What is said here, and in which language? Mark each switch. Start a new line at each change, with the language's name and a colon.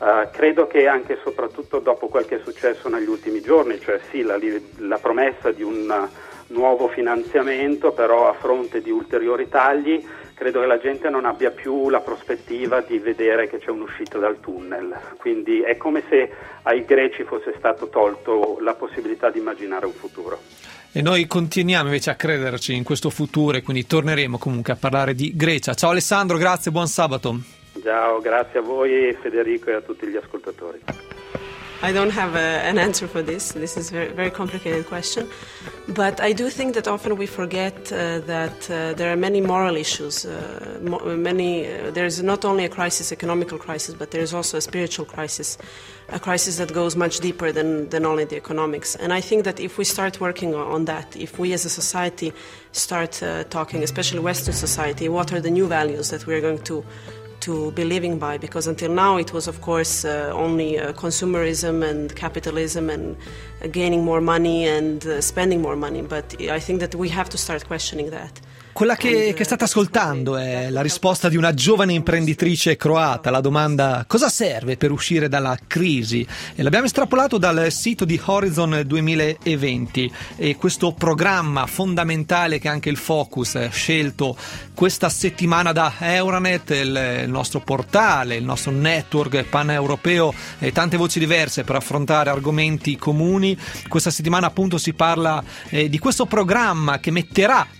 Italian: Credo che anche e soprattutto dopo quel che è successo negli ultimi giorni, cioè sì, la promessa di un nuovo finanziamento, però a fronte di ulteriori tagli, credo che la gente non abbia più la prospettiva di vedere che c'è un'uscita dal tunnel, quindi è come se ai greci fosse stato tolto la possibilità di immaginare un futuro. E noi continuiamo invece a crederci in questo futuro e quindi torneremo comunque a parlare di Grecia. Ciao Alessandro, grazie, buon sabato. Ciao, grazie a voi Federico e a tutti gli ascoltatori.
English: I don't have an answer for this. This is a very, very complicated question. But I do think that often we forget that there are many moral issues. There is not only a crisis, economical crisis, but there is also a spiritual crisis, a crisis that goes much deeper than only the economics. And I think that if we start working on that, if we as a society start talking, especially Western society, what are the new values that we are going to be living by, because until now it was, of course, only consumerism and capitalism and gaining more money and spending more money, but I think that we have to start questioning that.
Italian: Quella che state ascoltando è la risposta di una giovane imprenditrice croata alla domanda: cosa serve per uscire dalla crisi? E l'abbiamo estrapolato dal sito di Horizon 2020 e questo programma fondamentale che anche il Focus ha scelto questa settimana da Euronet, il nostro portale, il nostro network paneuropeo, e tante voci diverse per affrontare argomenti comuni. Questa settimana appunto si parla di questo programma che metterà